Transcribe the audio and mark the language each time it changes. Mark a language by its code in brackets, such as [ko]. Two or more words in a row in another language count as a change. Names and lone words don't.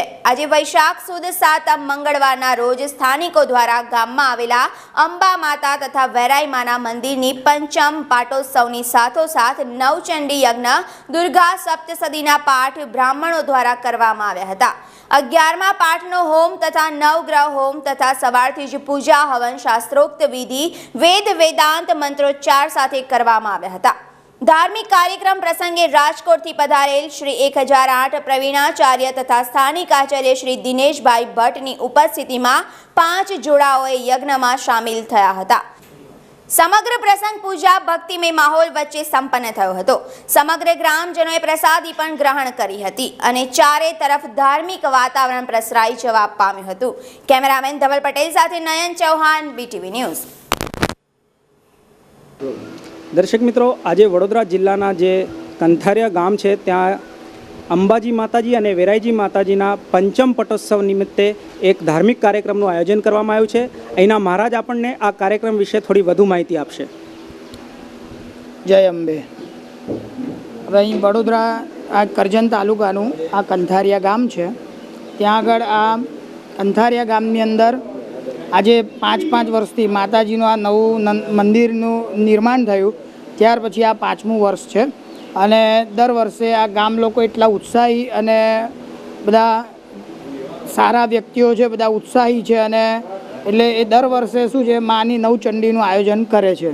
[gu] આજે વૈશાખ સુદ 7 મંગળવારના રોજ સ્થાનિકો દ્વારા ગામમાં આવેલા અંબા માતા તથા વેરાઈ માના મંદિરની પંચમ પાટોત્સવની સાથોસાથ નવચંડી યજ્ઞ દુર્ગા સપ્તસદીના પાઠ બ્રાહ્મણો દ્વારા કરવામાં આવ્યા હતા। 11મા પાઠનો હોમ તથા નવગ્રહ હોમ તથા સવારથી જ પૂજા હવન શાસ્ત્રોક્ત વિધિ વેદાંત મંત્રોચ્ચાર સાથે કરવામાં આવ્યા હતા। ધાર્મિક કાર્યક્રમ પ્રસંગે રાજકોટથી પધારેલ શ્રી 1008 પ્રવીણાચાર્ય તથા સ્થાનિક આચાર્ય શ્રી દિનેશ ભાઈ ભટ્ટની ઉપસ્થિતિ મેં 5 જોડાઓએ યજ્ઞ મેં શામિલ થયા હતા। સમગ્ર પ્રસંગ પૂજા ભક્તિમય માહોલ વચ્ચે સંપન્ન થયો હતો। સમગ્ર ગ્રામજનોએ પ્રસાદી પણ ગ્રહણ કરી હતી અને ચારે તરફ ધાર્મિક વાતાવરણ પ્રસરાઈ જવા પામ્યું હતું। કેમેરામેન ધવલ પટેલ સાથે નયન ચૌહાણ, BTV ન્યૂઝ। દર્શક મિત્રો, આજ વડોદરા જિલ્લાના જે કંથારિયા ગામ હૈ ત્યાં અંબાજી માતાજી ઔર વેરાઈજી માતાજીના પંચમ પટોત્સવ નિમિત્તે એક ધાર્મિક કાર્યક્રમનું આયોજન કરવામાં આવ્યું છે। અહીંના મહારાજ આપણને આ કાર્યક્રમ વિશે થોડી વધુ માહિતી આપશે। જય અંબે। હવે અહીં વડોદરા આ કરજણ તાલુકાનું આ કંથારિયા ગામ છે। ત્યાં આગળ આ કંથારિયા ગામની અંદર આજે 5 વર્ષથી માતાજીનું આ નવું મંદિરનું નિર્માણ થયું ત્યાર પછી આ 5મું વર્ષ છે અને દર વર્ષે આ ગામ લોકો એટલા ઉત્સાહી અને બધા સારા વ્યક્તિઓ છે, બધા ઉત્સાહી છે અને એટલે એ દર વર્ષે શું છે માની નવચંડીનું આયોજન કરે છે।